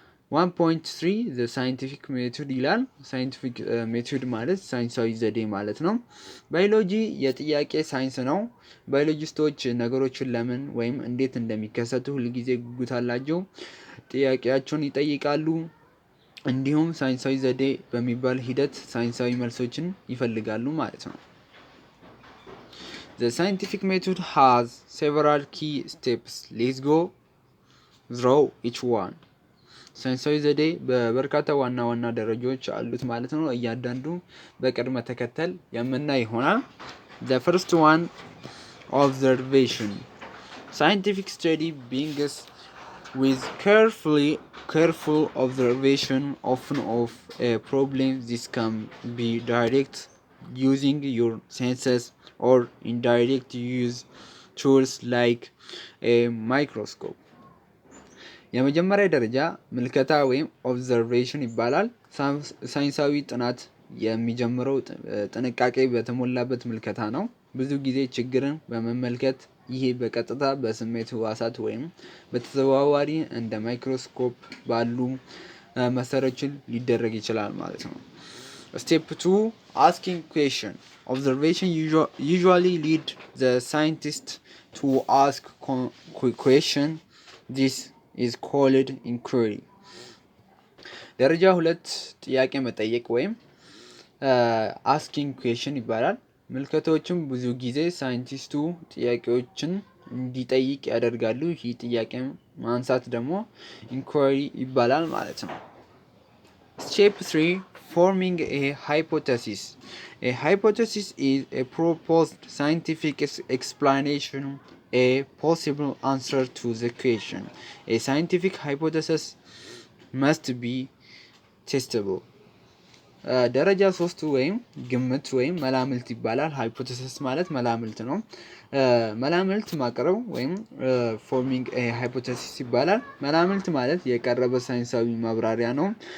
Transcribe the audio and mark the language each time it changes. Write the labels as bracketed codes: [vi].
[am] 1.3 [en] the scientific method [am] ይላል። ሳይንቲፊክ ሜቶድ ማለት ሳይንሳዊ ዘዴ ማለት ነው። ባዮሎጂ የጥያቄ ሳይንስ ነው። ባዮሎጂስቶች ነገሮችን ለምን ወይም እንዴት እንደሚከሰቱ ሁልጊዜ ጉጉት አላቸው። ጥያቄያቸውን ይጠይቃሉ። እንዲሁም ሳይንሳዊ ዘዴ በሚባል ሂደት ሳይንሳዊ መልሶችን ይፈልጋሉ ማለት ነው። [en] The scientific method has several key steps. Let's go through each one. [am] ሳይንሳዊ ዘዴ በበርካታ ዋና ደረጃዎች አሉት ማለት ነው። እያንዳንዱ በቅድመ ተከተል የምናይ ይሆናል። [en] The first one, observation. Scientific study begins with careful observation often of a problem. This can be direct using your senses or indirect use tools like a microscope. [am] የመጀመሪያ ደረጃ ምልከታ ወይም ኦብዘርቬሽን ይባላል። ሳይንሳዊ ጥናት የሚጀምረው ጥንቃቄ በተሞላበት ምልከታ ነው። ብዙ ጊዜ ችግርን በመመልከት ይሄ በቀጥታ በስሜት ህዋሳት ወይም በተዘዋዋሪ እንደ ማይክሮስኮፕ ባሉ መሳሪያዎችን ሊደረግ ይችላል ማለት ነው። [en] Step 2, asking question. Observation usually lead the scientist to ask question. This is called inquiry. [am] ደረጃ 2 ጥያቄ መጠየቅ ወይም [en] asking question [am] ይባላል። ምልከታዎችም ብዙ ጊዜ ሳይንቲስቱ ጥያቄዎችን እንዲጠይቅ ያደርጋሉ። ይህ ጥያቄ ማንሳት ደግሞ inquiry ይባላል ማለት ነው። [en] Step 3, forming a hypothesis. A hypothesis is a proposed scientific explanation, a possible answer to the question. A scientific hypothesis must be testable. [am] ደረጃ 3 ወይም ግምት ወይም መላምልት ይባላል። ሃይፖቴሲስ ማለት መላምልት ነው። መላምልት ማቅረብ ወይም ፎርሚንግ ሃይፖቴሲስ ይባላል። መላምልት ማለት የቀረበ ሳይንሳዊ ማብራሪያ ነው።